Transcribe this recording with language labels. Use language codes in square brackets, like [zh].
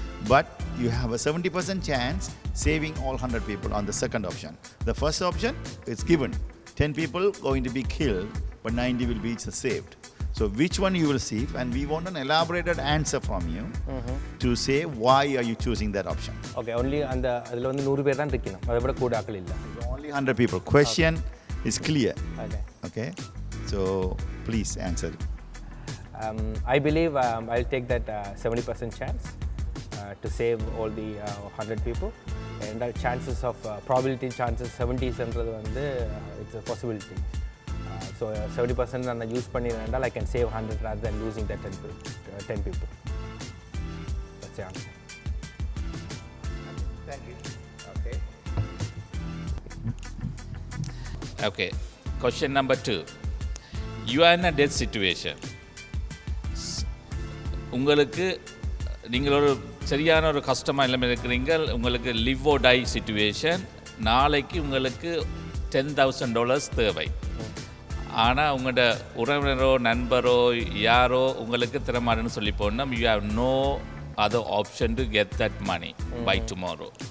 [en] But you have a 70% chance saving all 100 people on the second option. The first option, it's given. 10 people going to be killed, but 90 will be saved. So which one you will save? And we want an elaborated answer from you to say why are you choosing that option. [ta] Okay, only அந்த அதில் வந்து 100 பேர் தான் இருக்கணும், அதை விட கூட ஆக்கள் இல்லை. [en] Only 100 people. Question is clear. Okay. Okay? So please answer. I believe I'll take that 70% chance to save all the 100 people. And the chances of probability chances 70% வந்து it's a possibility. So 70% [ta] நான் use பண்ணிருந்தா [en] I can save 100 rather than losing that 10 people. That's the answer. Thank you. Okay. Okay. Question number 2. You are in a death situation. [ta] உங்களுக்கு நீங்கள் ஒரு சரியான ஒரு கஷ்டமாக இல்லாமல் இருக்கிறீங்க. உங்களுக்கு லிவ் ஓ டை சிச்சுவேஷன். நாளைக்கு உங்களுக்கு $10,000 தேவை. ஆனால் உங்களோட உறவினரோ நண்பரோ யாரோ உங்களுக்கு திறமாட்டேன்னு சொல்லி போனால் [en] You have no other option to get that money by tomorrow.